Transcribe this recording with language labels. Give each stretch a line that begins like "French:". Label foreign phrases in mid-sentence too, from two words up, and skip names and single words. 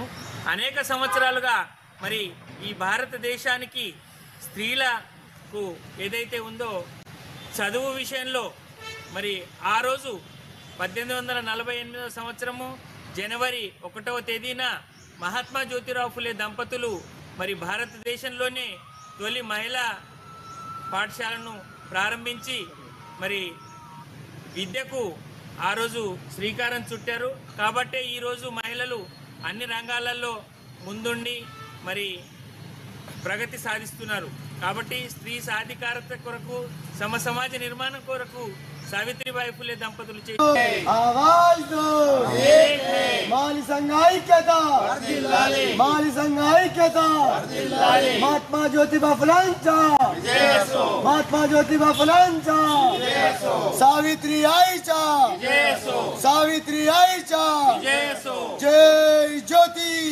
Telugu: అనేక సంవత్సరాలుగా మరి ఈ భారతదేశానికి స్త్రీలకు ఏదైతే ఉందో చదువు విషయంలో మరి ఆ రోజు 1848వ సంవత్సరము జనవరి 1వ తేదీన మహాత్మా జ్యోతిరావు ఫులే దంపతులు మరి భారతదేశంలోనే తొలి మహిళా పాఠశాలను ప్రారంభించి మరి విద్యకు ఆ రోజు శ్రీకారం చుట్టారు. కాబట్టే ఈరోజు మహిళలు అన్ని రంగాలలో ముందుండి మరి ప్రగతి సాధిస్తున్నారు. కాబట్టి స్త్రీ సాధికారత కొరకు సమాజ నిర్మాణం కొరకు సావిత్రిబాయి ఫులే దంపతులు
Marathi: महात्मा ज्योतिबा फुलांचा महात्मा ज्योतिबा फुलांचा सावित्री आईचा सावित्री आईचा जय ज्योति